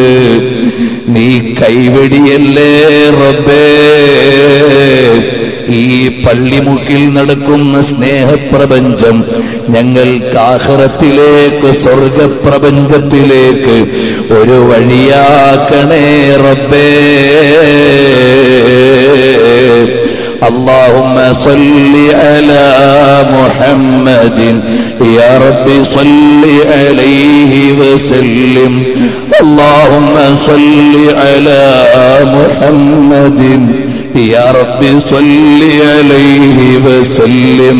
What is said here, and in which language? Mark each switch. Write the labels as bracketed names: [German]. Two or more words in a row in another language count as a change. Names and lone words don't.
[Malayalam] നീ കൈവെടിയല്ലേ റബ്ബേ. ഈ പള്ളിമുക്കിൽ നടക്കുന്ന സ്നേഹപ്രപഞ്ചം ഞങ്ങൾക്ക് ആഖിറത്തിലേക്ക് സ്വർഗപ്രപഞ്ചത്തിലേക്ക് ഒരു വഴിയാക്കണേ റബ്ബേ. [Arabic] اللهم صل على محمد يا رب صل عليه وسلم. اللهم صل على محمد يا رب صل عليه وسلم.